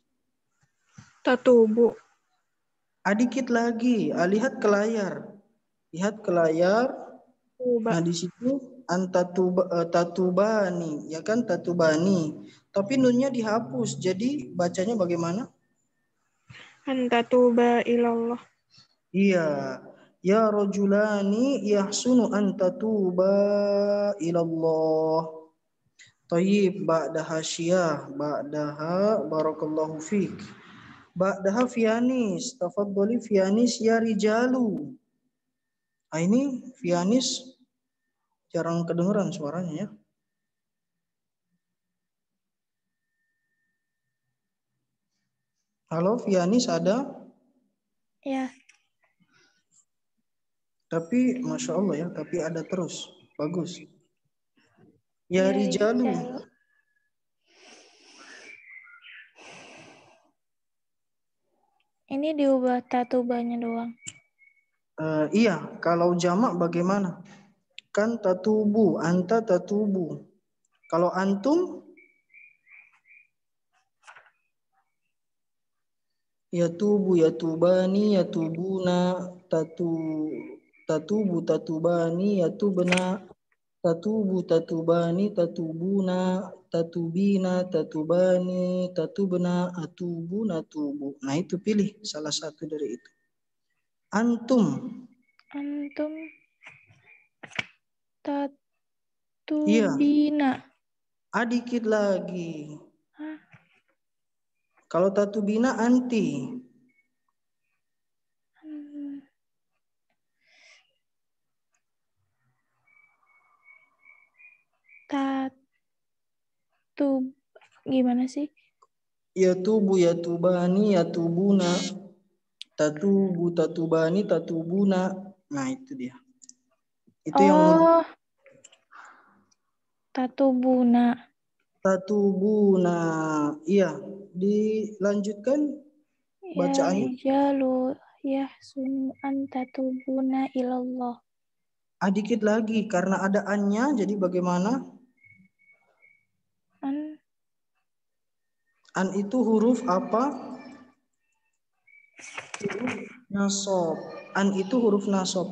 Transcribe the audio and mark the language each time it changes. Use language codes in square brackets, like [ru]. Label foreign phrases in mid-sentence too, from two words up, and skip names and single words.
[ar] Tatubu. [id] Dikit lagi. Lihat ke layar. Lihat ke layar. [ar] Tuba. [id] Nah, di situ tatubani, ya kan, tatubani. Tapi nunnya dihapus. Jadi bacanya bagaimana? [ar] أنت توبا إلى الله. [id] Iya. [ar] يا رجلان يحسن أن تتوبا إلى الله. طيب، بعدها شية، بعدها بارك الله فيك. بعدها فيانيس، تفضلي فيانيس يا رجال. [id] Nah, ini fianis jarang kedengeran suaranya ya. Halo, fianis ada? Ya. Tapi [ar] ما شاء الله [id] ya, tapi ada terus. [ar] Bagus. يا رجال. [id] Ini diubah tatubanya doang. Iya, kalau jamak bagaimana? [ar] Kan تتوب، أنت تتوب. [id] Kalau antum, [ar] يتوب، يتوبان، يتوبون، تتوب، تتوبان، يتبن، تتوب، تتوبان، تتوبون، تتوبين، تتوبان، تتبن، أتوب، نتوب. [id] Nah, itu pilih salah satu dari itu. [ar] Antum. Antum [id] Iya. [ar] tatubina. [id] Dikit lagi. Hah? [ar] Kalau تتوبين أنت. [id] Gimana sih? [ar] يتوب، يتوبان، يتوبون. تتوب، تتوبان، تتوبون. [id] Nah, itu dia. Itu yang [ar] tatubuna. Tatubuna. [id] Iya, dilanjutkan bacaannya. [ar] يا رجال يحسن أن تتوبوا إلى الله. [id] Dikit lagi karena ada annya, jadi bagaimana? An itu huruf apa? Huruf nasab. An itu huruf nasab.